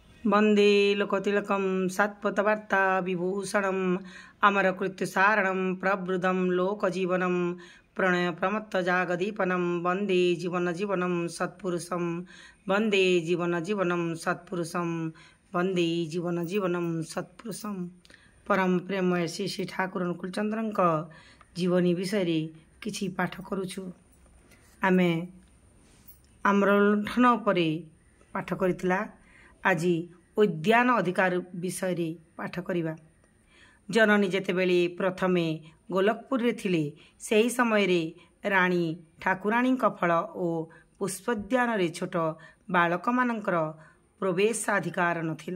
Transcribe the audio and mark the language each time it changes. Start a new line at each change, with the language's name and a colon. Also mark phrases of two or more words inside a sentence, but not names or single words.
Sanskrit: वंदे लोकतिलकं सत्पथवार्ता विभूषणम् अमरकृत्यसारणं प्रवृद्धं लोकजीवनं प्रणय प्रमत्तजागदीपनं वंदे जीवन जीवनं सत्पुरुषं वंदे जीवन जीवनं सत्पुरुषं वंदे जीवन जीवनं सत्पुरुषं।
Odia: ପରମ ପ୍ରେମମୟ ଶ୍ରୀ ଶ୍ରୀ ଠାକୁର ଅନୁକୂଳଚନ୍ଦ୍ରଙ୍କ ଜୀବନୀ ବିଷୟ କିଛି ପାଠ କରୁଛୁ। ଆମେ ଆମ୍ରଲୁଣ୍ଠନ ଉପରେ ପାଠ କରିଥିଲୁ। ଆଜି ଉଦ୍ୟାନ ଅଧିକାର ବିଷୟ ପାଠ କରିବା। ଜନନୀ ଯେତେବେଳେ ପ୍ରଥମେ ଗୋଲକପୁର ରେ ଥିଲେ ସେହି ସମୟ ରେ ରାଣୀ ଠାକୁରାଣୀ ଫଳ ଆଉ ପୁଷ୍ପୋଦ୍ୟାନ ରେ ଛୋଟ ବାଳକ ମାନଙ୍କର ପ୍ରବେଶାଧିକାର ନଥିଲା।